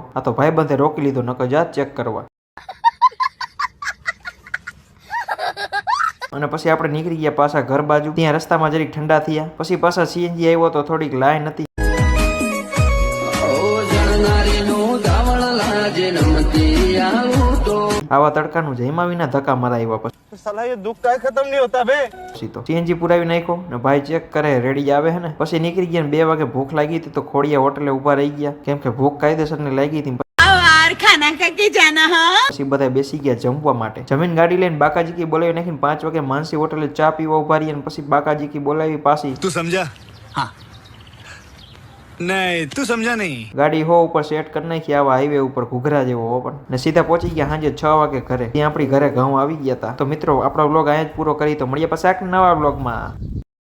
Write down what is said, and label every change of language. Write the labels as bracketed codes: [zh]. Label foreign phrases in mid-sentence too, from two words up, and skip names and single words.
[gu] આ તો ભાઈબંધે રોકી લીધો, નકર જા ચેક કરવા. અને પછી આપણે નીકળી ગયા પાછા ઘર બાજુ. ત્યાં રસ્તામાં જરીક ઠંડા થયા. પછી પાછા સીએનજી આવ્યો તો થોડીક લાઈન હતી. આવા તડકાનું જઈમા વિના ધક્કા મરાવ્યા. પછી [hi] साला ये दुख का खत्म नहीं होता बे. [gu] પછી તો સીએનજી પુરાવી નાખ્યો ને ભાઈ ચેક કરે રેડી આવે હે ને. પછી નીકળી ગયા ને 2 વાગે ભૂખ લાગી હતી તો ખોડિયા હોટલે ઉભા રહી ગયા, કેમ કે ભૂખ કાયદેસરની લાગી હતી. [hi] खाना खा के जाना हाँ. [gu] પછી બધા બેસી ગયા જમવા માટે. જમીન ગાડી લઈને બાકાજીકી બોલાવી નાખીને 5 વાગે માનસી હોટલે ચા પીવા ઉભા રહી. અને પછી બાકાજીકી બોલાવી પાછી. [hi] तू समझा? हाँ. नहीं तू समझा नहीं. [gu] ગાડી હો ઉપર સેટ કરી નાખી આવા હાઈવે ઉપર ઘૂઘરા જેવો હો પણ. ને સીધા પહોંચી ગયા સાંજે 6 વાગે ઘરે. ત્યાં આપણી ઘરે ઘઉં આવી ગયા હતા. તો મિત્રો આપણો વ્લોગ અહીંયા જ પૂરો કરી. તો મળીએ પાછા એક નવા વ્લોગમાં.